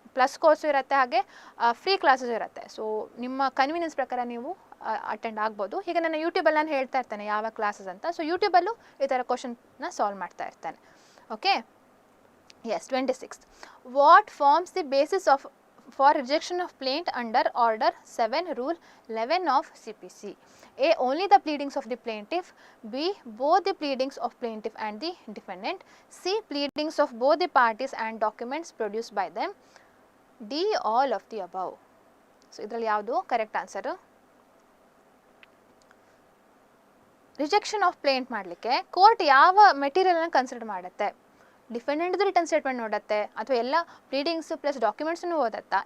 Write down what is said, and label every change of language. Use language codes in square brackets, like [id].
[kn] Plus course ಇರುತ್ತೆ, ಹಾಗೆ free classes ಇರುತ್ತೆ. ಸೊ ನಿಮ್ಮ ಕನ್ವೀನಿಯನ್ಸ್ ಪ್ರಕಾರ ನೀವು ಅಟೆಂಡ್ ಆಗ್ಬೋದು. ಹೀಗೆ ನನ್ನ ಯೂಟ್ಯೂಬಲ್ಲಿ ನಾನು ಹೇಳ್ತಾ ಇರ್ತೇನೆ ಯಾವ ಕ್ಲಾಸಸ್ ಅಂತ. ಸೊ ಯೂಟ್ಯೂಬಲ್ಲೂ ಈ ಥರ ಕ್ವಶನ್ನ ಸಾಲ್ವ್ ಮಾಡ್ತಾ ಇರ್ತೇನೆ. [en] Okay, yes. 26th. What forms the basis for rejection of plaint under Order 7, Rule 11 of CPC? A. Only the pleadings of the plaintiff. B. Both the pleadings of plaintiff and the defendant. C. Pleadings of both the parties and documents produced by them. D. All of the above. [kn] So ಇದರಲ್ಲಿ ಯಾವುದು correct answer? Rejection of plaint ಮಾಡಲಿಕ್ಕೆ court ಯಾವ ಮೆಟೀರಿಯಲ್ನ consider ಮಾಡುತ್ತೆ? ಡಿಫೆಂಡೆಂಟ್ದು return statement ನೋಡುತ್ತೆ, ಅಥವಾ ಎಲ್ಲ pleadings plus ಡಾಕ್ಯುಮೆಂಟ್ಸನ್ನು ಓದುತ್ತಾ?